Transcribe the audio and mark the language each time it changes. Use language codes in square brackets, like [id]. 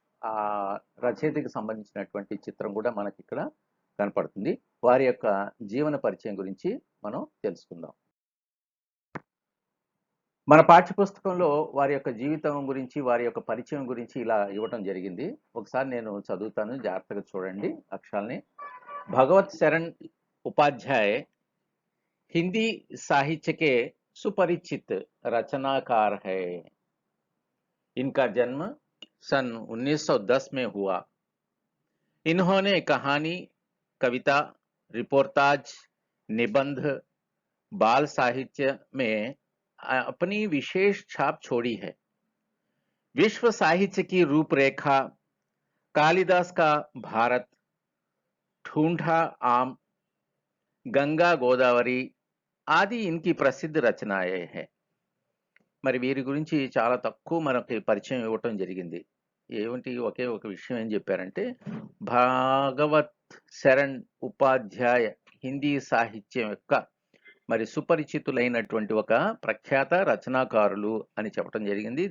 [te] ఆ రచయితకి సంబంధించినటువంటి చిత్రం కూడా మనకి ఇక్కడ కనపడుతుంది. వారి యొక్క జీవన పరిచయం గురించి మనం తెలుసుకుందాం. మన పాఠ్యపుస్తకంలో వారి యొక్క జీవితం గురించి వారి యొక్క పరిచయం గురించి ఇలా ఇవ్వటం జరిగింది. ఒకసారి నేను చదువుతాను, జాగ్రత్తగా చూడండి అక్షరాల్ని. [hi] भगवत शरण उपाध्याय हिंदी साहित्य के सुपरिचित रचनाकार है। इनका जन्म सन 1910 में हुआ। इन्होंने कहानी, कविता, रिपोर्टाज, निबंध, बाल साहित्य में अपनी विशेष छाप छोड़ी है। विश्व साहित्य की रूपरेखा, कालिदास का भारत, ढूंढा आम, గంగా గోదావరి ఆది ఇన్కి ప్రసిద్ధ రచనాయే హై. [te] మరి వీరి గురించి చాలా తక్కువ మనకి పరిచయం ఇవ్వటం జరిగింది. ఏమిటి ఒకే ఒక విషయం ఏం చెప్పారంటే భాగవత్ శరణ్ ఉపాధ్యాయ హిందీ సాహిత్యం యొక్క మరి సుపరిచితులైనటువంటి ఒక ప్రఖ్యాత రచనాకారులు అని చెప్పడం జరిగింది.